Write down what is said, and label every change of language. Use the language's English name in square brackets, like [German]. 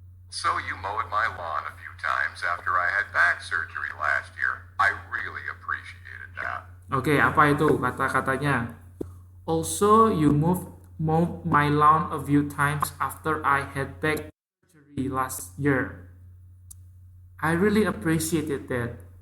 [English] So you mowed my lawn a few times after I had back surgery last year. I really appreciated that. [Indonesian] Oke, apa itu kata-katanya? [English] Also, you mowed my lawn a few times after I had back surgery last year. I really appreciated that.